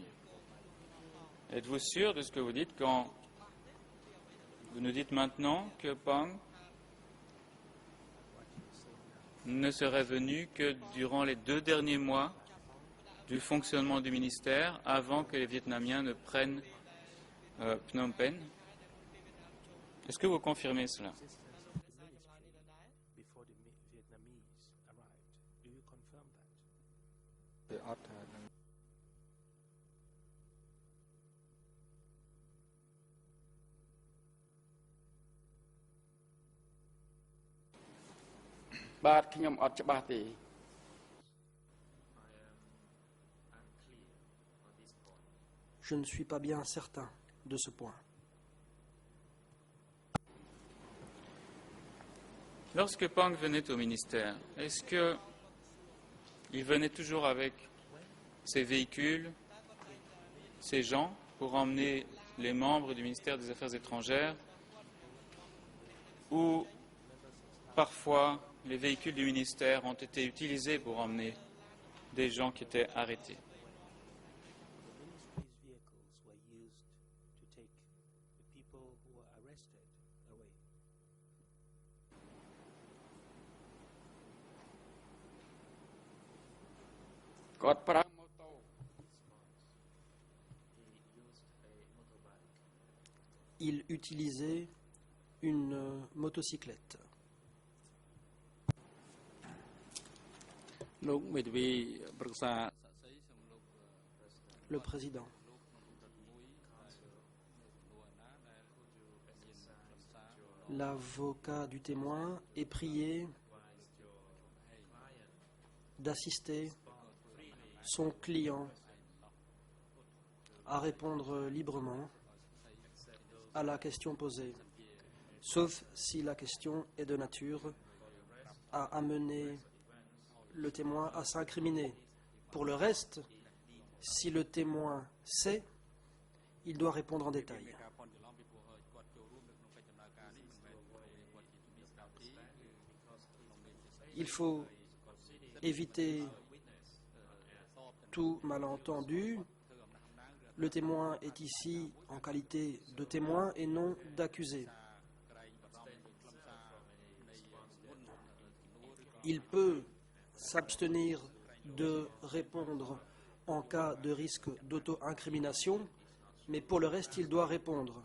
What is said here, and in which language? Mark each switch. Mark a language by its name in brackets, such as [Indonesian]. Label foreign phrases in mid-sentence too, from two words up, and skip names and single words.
[French] Êtes-vous sûr de ce que vous dites quand vous nous dites maintenant que Pang ne serait venu que durant les 2 derniers mois du fonctionnement du ministère avant que les Vietnamiens ne prennent Phnom Penh? Est-ce que vous confirmez cela? [English] Before the Vietnamese arrived. Do you confirm that? [Khmer] បាទខ្ញុំអត់ច្បាស់ទេ [French] Je ne suis pas bien certain de ce point. Lorsque Pang venait au ministère, est-ce qu'il venait toujours avec ses véhicules, ses gens, pour emmener les membres du ministère des Affaires étrangères, ou parfois les véhicules du ministère ont été utilisés pour emmener des gens qui étaient arrêtés? [English] The ministry's vehicles were used to take the people who were arrested away. [Khmer] គាត់ប្រើម៉ូតូ [French] Il utilisait une motocyclette. [Khmer] លោកមេធាវីប្រឹក្សាសាក់សីសូមលោក [French] Le président. L'avocat du témoin est prié d'assister son client à répondre librement à la question posée, sauf si la question est de nature à amener le témoin à s'incriminer. Pour le reste, si le témoin sait, il doit répondre en détail. [Khmer] ការព័ន្ធច្រឡំពីព្រោះគាត់ចូលរួមនៅក្នុងកិច្ចដំ [French] Il faut éviter tout malentendu. Le témoin est ici en qualité de témoin et non d'accusé. Il peut s'abstenir de répondre en cas de risque d'auto-incrimination, mais pour le reste, il doit répondre.